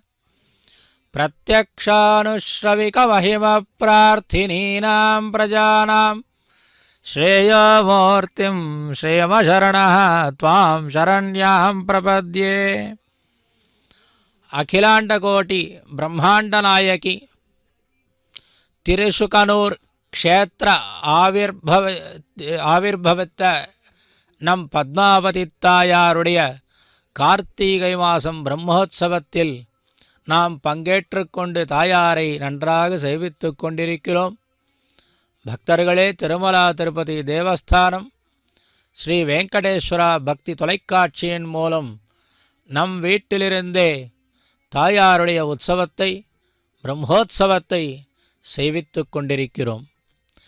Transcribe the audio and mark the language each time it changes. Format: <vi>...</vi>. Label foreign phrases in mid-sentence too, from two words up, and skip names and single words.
<sa>प्रत्यक्षानुश्रविकमहिमप्रार्थिनीनां प्रजानां श्रेयोमूर्तिं श्रेयमशरणः त्वां शरण्यां प्रपद्ये। अखिलांडकोटि ब्रह्मांड नायकी</sa> <ta>तिरुशुकनूर क्षेत्र ஆவிர்பவித்த நம் பத்மாவதி தாயாருடைய கார்த்திகை மாதம் பிரம்மோற்சவத்தில் நாம் பங்கேற்று கொண்டு தாயாரை நன்றாக சேவித்து கொண்டிருக்கிறோம். பக்தர்களே, திருமலா திருப்பதி தேவஸ்தானம் ஸ்ரீ வெங்கடேஸ்வரா பக்தி தொலைக்காட்சியின் மூலம் நம் வீட்டிலிருந்தே தாயாருடைய உற்சவத்தை பிரம்மோற்சவத்தை சேவித்து கொண்டிருக்கிறோம்.</ta>